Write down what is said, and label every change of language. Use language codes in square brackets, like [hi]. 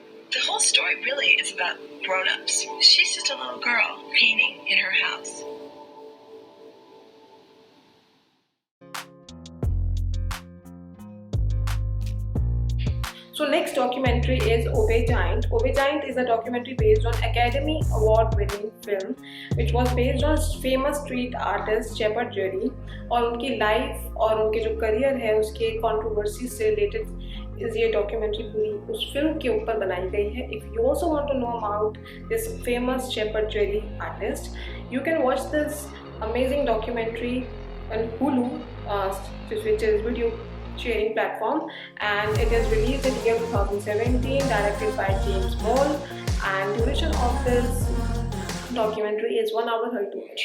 [en] The whole story really is about grown-ups. She's just a little girl painting in her house. So next documentary is Obey Giant. Obey Giant is a documentary based on Academy Award winning film which was based on famous street artist Shepard Jerry [hi] और उनकी life और उनके जो career है उसके controversy से related इस ये डॉक्यूमेंट्री पूरी उस फिल्म के ऊपर बनाई गई है. [en] If you also want to know about this famous Shepard Jerry artist, you can watch this amazing documentary on Hulu, which is video sharing platform, and it is released in year 2017, directed by James Moll, and duration of this documentary is 1 hour 32 minutes.